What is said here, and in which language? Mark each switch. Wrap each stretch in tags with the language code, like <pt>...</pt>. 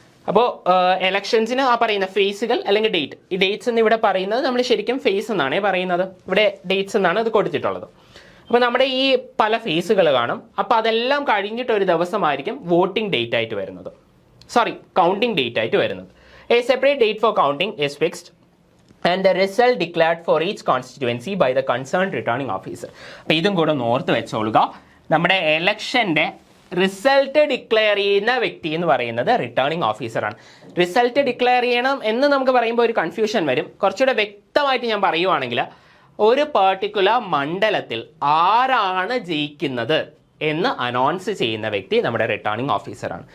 <ml>അപ്പോൾ ഇലക്ഷൻസിന് ആ പറയുന്ന ഫേസുകൾ അല്ലെങ്കിൽ ഡേറ്റ്, ഈ ഡേറ്റ്സ് എന്ന് ഇവിടെ പറയുന്നത് നമ്മൾ ശരിക്കും ഫേസ് എന്നാണ് പറയുന്നത്, ഇവിടെ ഡേറ്റ്സ് എന്നാണ് ഇത് കൊടുത്തിട്ടുള്ളത്. അപ്പോൾ നമ്മുടെ ഈ പല ഫേസുകൾ കാണും. അപ്പോൾ അതെല്ലാം കഴിഞ്ഞിട്ട് ഒരു ദിവസമായിരിക്കും വോട്ടിംഗ് ഡേറ്റ് ആയിട്ട് വരുന്നത്, കൗണ്ടിംഗ് ഡേറ്റ് ആയിട്ട് വരുന്നത്.</ml> <en>A separate date for counting is fixed and the result declared for each constituency by the concerned returning officer.</en> <ml>അപ്പോൾ ഇതും കൂടെ ഓർത്ത് വെച്ചോളുക. നമ്മുടെ ഇലക്ഷൻ്റെ റിസൾട്ട് ഡിക്ലെയർ ചെയ്യുന്ന വ്യക്തി എന്ന് പറയുന്നത് റിട്ടേണിംഗ് ഓഫീസറാണ്. റിസൾട്ട് ഡിക്ലെയർ ചെയ്യണം എന്ന് നമുക്ക് പറയുമ്പോൾ ഒരു കൺഫ്യൂഷൻ വരും. കുറച്ചുകൂടെ വ്യക്തമായിട്ട് ഞാൻ പറയുവാണെങ്കിൽ, ഒരു പർട്ടിക്കുലർ മണ്ഡലത്തിൽ ആരാണ് ജയിക്കുന്നത് എന്ന് അനൗൺസ് ചെയ്യുന്ന വ്യക്തി നമ്മുടെ റിട്ടേണിംഗ് ഓഫീസറാണ്.</ml>